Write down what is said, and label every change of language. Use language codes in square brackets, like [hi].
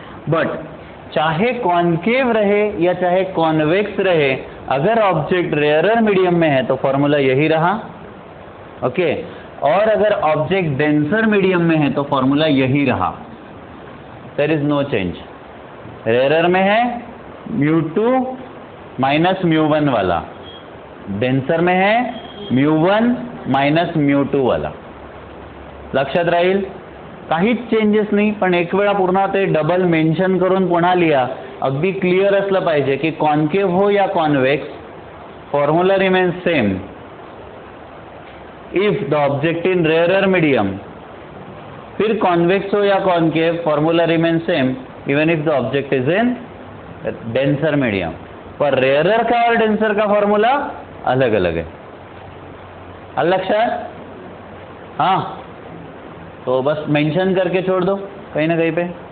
[hi] But चाहे concave रहे या चाहे कॉन्वेक्स रहे, अगर ऑब्जेक्ट रेयरर मीडियम में है तो फॉर्मूला यही रहा, ओके, और अगर ऑब्जेक्ट डेंसर मीडियम में है तो फॉर्मूला यही रहा, [en] There is no change. [hi] Rarer में है μ2 माइनस μ1 वाला, डेंसर में है μ1 मायनस μ2 वाला। [mr] लक्षात राहील, काहीच चेंजेस नाही, पण एक वेळा पुन्हा ते डबल मेन्शन करून पुन्हा लिहा, अगदी क्लिअर असलं पाहिजे की [hi] कॉनकेव हो या convex, [en] Formula remains same if the object in rarer medium. [hi] फिर कॉन्वेक्स हो या concave, [en] Formula remain same even if the object is in denser medium. [hi] पर रेयरर का और डेंसर का फॉर्मूला अलग अलग है। [mr] लक्षात? [hi] हाँ, तो बस मेंशन करके छोड़ दो कहीं ना कहीं पे।